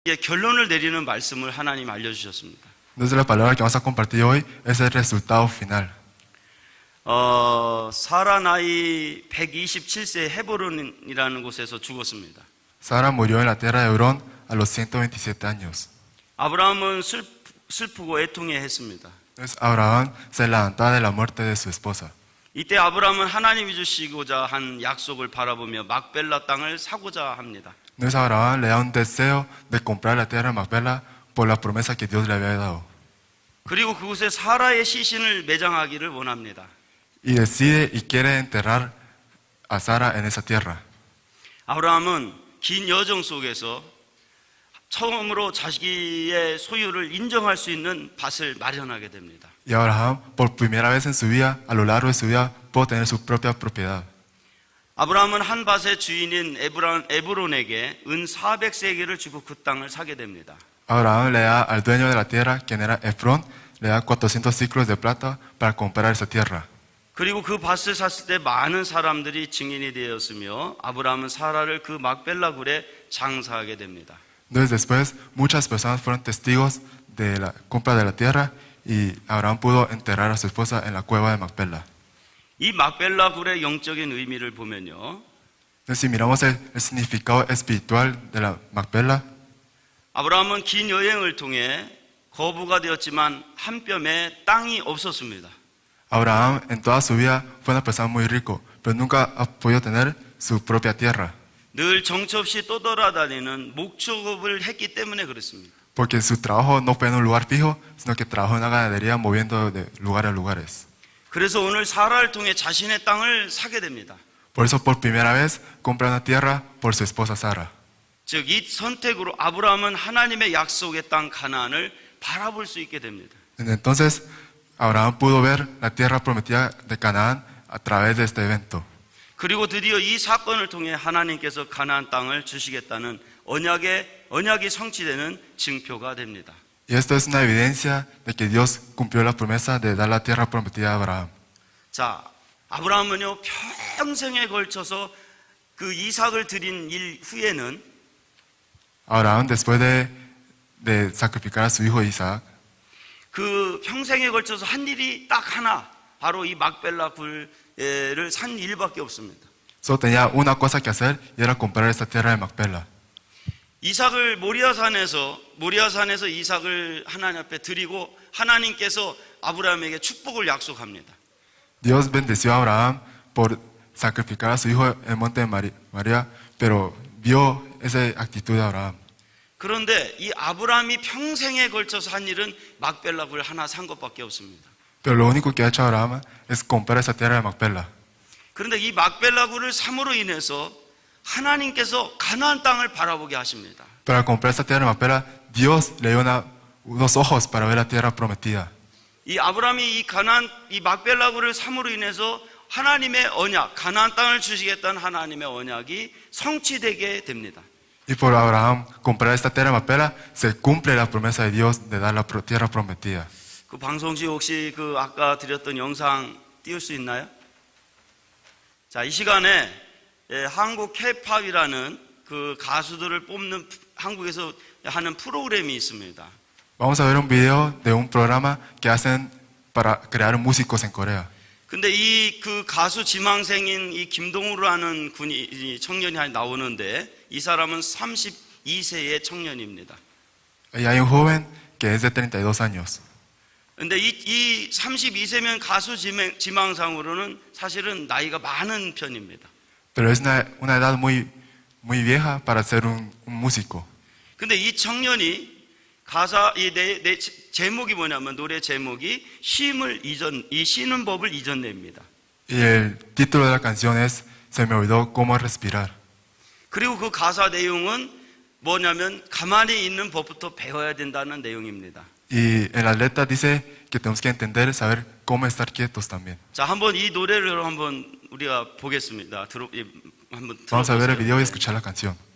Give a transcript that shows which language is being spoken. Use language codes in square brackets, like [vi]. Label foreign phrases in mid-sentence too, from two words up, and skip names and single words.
[ko] 결론을 내리는 말씀을 하나님 알려주셨습니다. [es] Entonces la palabra que vamos a compartir hoy es el resultado final. [ko] 사라 나이 127세 헤브론이라는 곳에서 죽었습니다. [es] Sara murió en la tierra de Hebrón a los 127 años. [ko] 아브라함은 슬프고 애통해했습니다. [es] Entonces Abraham se levantaba de la muerte de su esposa. [ko] 이때 아브라함은 하나님이 주시고자 한 약속을 바라보며 막벨라 땅을 사고자 합니다. [es] Entonces Abraham le da un deseo de comprar la tierra de Macpela por la promesa que Dios le había dado. [ko] 그리고 그곳에 사라의 시신을 매장하기를 원합니다. [es] Y decide y quiere enterrar a Sara en esa tierra. [ko] 아브라함은 긴 여정 속에서 처음으로 자기의 소유를 인정할 수 있는 밭을 마련하게 됩니다. [es] Y Abraham, por primera vez en su vida, a lo largo de su vida, pudo tener su propia propiedad. [ko] 아브라함은 한 밭의 주인인 에브론에게 은 400세겔을 주고 그 땅을 사게 됩니다. [es] Abraham le da al dueño de la tierra, quien era Efrón, le da 400 ciclos de plata para comprar esa tierra. [ko] 그리고 그 밭을 샀을 때 많은 사람들이 증인이 되었으며 아브라함은 사라를 그 막벨라 굴에 장사하게 됩니다. [es] Entonces después muchas personas fueron testigos de la compra de la tierra y Abraham pudo enterrar a su esposa en la cueva de Macpela. [ko] 이 막벨라 굴의 영적인 의미를 보면요, [es] Entonces si miramos el significado espiritual de la Macpela, [ko] 아브라함은 긴 여행을 통해 거부가 되었지만 한 뼘에 땅이 없었습니다. [es] Abraham en toda su vida fue una persona muy rico, pero nunca ha podido tener su propia tierra, [ko] 늘 정처 없이 떠돌아다니는 목축업을 했기 때문에 그렇습니다. [es] porque su trabajo no fue en un lugar fijo, sino que trabajó en una ganadería moviendo de lugar a lugares. [ko] 그래서 오늘 사라를 통해 자신의 땅을 사게 됩니다. [es] Por eso por primera vez compra una tierra por su esposa Sara. [ko] 즉 이 선택으로 아브라함은 하나님의 약속의 땅 가나안을 바라볼 수 있게 됩니다. [es] Entonces Abraham pudo ver la tierra prometida de Canaán a través de este evento. [ko] 그리고 드디어 이 사건을 통해 하나님께서 가나안 땅을 주시겠다는 언약이 성취되는 증표가 됩니다. [es] Y esto es una evidencia de que Dios cumplió la promesa de dar la tierra prometida a Abraham. [ko] 자, 아브라함은요 평생에 걸쳐서 그 이삭을 드린 일 후에는 [es] Abraham, después de sacrificar a su hijo Isaac, [ko] 그 평생에 걸쳐서 한 일이 딱 하나, 바로 이 막벨라 굴을 산 일밖에 없습니다. [es] solo tenía una cosa que hacer y era comprar esta tierra de Macpela. [ko] 이삭을 모리아산에서 이삭을 하나님 앞에 드리고 하나님께서 아브라함에게 축복을 약속합니다. [es] Dios bendeció a Abraham por sacrificar a su hijo en el monte de María, pero vio esa actitud de Abraham. [ko] 그런데 이 아브라함이 평생에 걸쳐서 한 일은 막벨라 굴 하나 산 것밖에 없습니다. [es] Pero lo único que ha hecho Abraham es comprar esa tierra de Macpela. [ko] 그런데 이 막벨라 굴을 삼으로 인해서 하나님께서 가나안 땅을 바라보게 하십니다. [es] Pero al comprar esta tierra de Macpela, Dios le dio unos ojos para ver la tierra prometida. [ko] 이 아브라함이 이 막벨라 굴을 삼으로 인해서 하나님의 언약, 가나안 땅을 주시겠다는 하나님의 언약이 성취되게 됩니다. [es] Y por Abraham comprar esta tierra de Macpela, se cumple la promesa de Dios de dar la tierra prometida. [ko] 그 방송시 혹시 그 아까 드렸던 영상 띄울 수 있나요? 자, 이 시간에 한국 K-팝이라는 그 가수들을 뽑는 한국에서 하는 프로그램이 있습니다. [es] Vamos a ver un video de un programa que hacen para crear músicos en Corea. [ko] 근데 이 그 가수 지망생인 이 김동우라는 이 청년이 나오는데 이 사람은 32세의 청년입니다. [es] Y hay un joven que es de 32 años. [ko] 근데 이 32세면 가수 지망상으로는 사실은 나이가 많은 편입니다. [es] Pero es una edad muy vieja para ser un músico. [ko] 근데 이 청년이 내 제목이 뭐냐면 노래 제목이 이 쉬는 법을 이전냅니다. [es] Y el título de la canción es Se me olvidó cómo respirar. [ko] 그리고 그 가사 내용은 뭐냐면 가만히 있는 법부터 배워야 된다는 내용입니다. [es] Y en la letra dice que tenemos que entender, saber cómo estar quietos también. [ko] 자, 한번 이 노래를 한번 우리가 보겠습니다. 한번 [es] Vamos a ver el [ko] 들어보세요. [es] video y escuchar la canción.